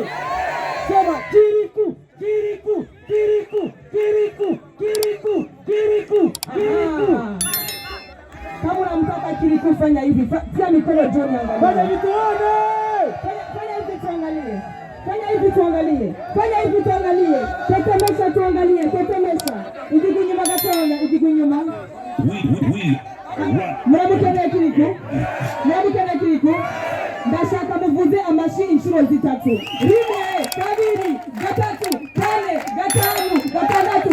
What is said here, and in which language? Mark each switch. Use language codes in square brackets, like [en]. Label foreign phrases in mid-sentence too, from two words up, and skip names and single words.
[sw] Sema kiriku, kiriku, kiriku, kiriku, kiriku, kiriku, kiriku. Kama unamtaka kiriku fanya hivi, tia mikono juu niangalie. Fanya hivi tuone. Fanya hivi tuangalie. Fanya hivi tuangalie. Fanya hivi tuangalie. Tetemesha tuangalie, tetemesha. [rn] Ikikunyuma gatonda, ikikunyuma. Murabukene kiriku. Murabukene kiriku. Ndashaka muvuze amashi inshuro zitatu. Rimwe, kabiri, gatatu, kane, gatanu, gatandatu.